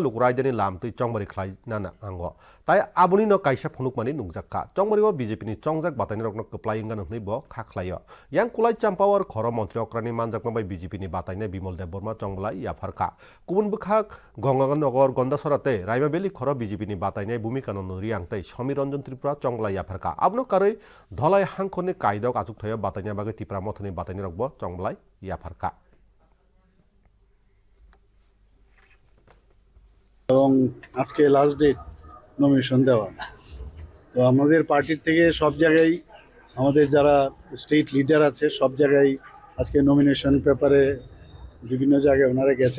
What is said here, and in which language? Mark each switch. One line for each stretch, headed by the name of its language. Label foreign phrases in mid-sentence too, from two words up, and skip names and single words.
Kok Borok: लुकराइदेनि लाम तुइ चंबारि खलाय नाना आंगो ताइ आबनि न काइसा फुनुकमानि नुंजाक्का चंबारिवा बिजेपिनि चंजाक बाताइनरकनो कप्लायंगा नहनै ब खाख्लायो यां कुलाय चाम्पावर खर मन्त्री अक्रानि मानजाकमाबाय बिजेपिनि बाताइनाय बिमल देबबर्मा चंबलाय याफारका गुबुन बुखाक गंगानगर गन्दासराते रायमाबेली खर बिजेपिनि बाताइनाय भूमिकानन्द रियांगतै समीर रंजन त्रिपुरा चंबलाय याफारका आबनो कारै धलाई हांखरनि कायदक आचुक थया बाताइनाय बागै त्रिपुरा मथनि बाताइनायरकबो चंबलाय याफारका
Bangla: এবং আজকে
English: last date
Bangla: নমিনেশন দেওয়া। তো আমাদের পার্টির থেকে সব জায়গায় আমাদের যারা
English: state leader
Bangla: আছে সব জায়গায় আজকে
English: nomination paper
Bangla: বিভিন্ন জায়গায় ওনারা গেছেন।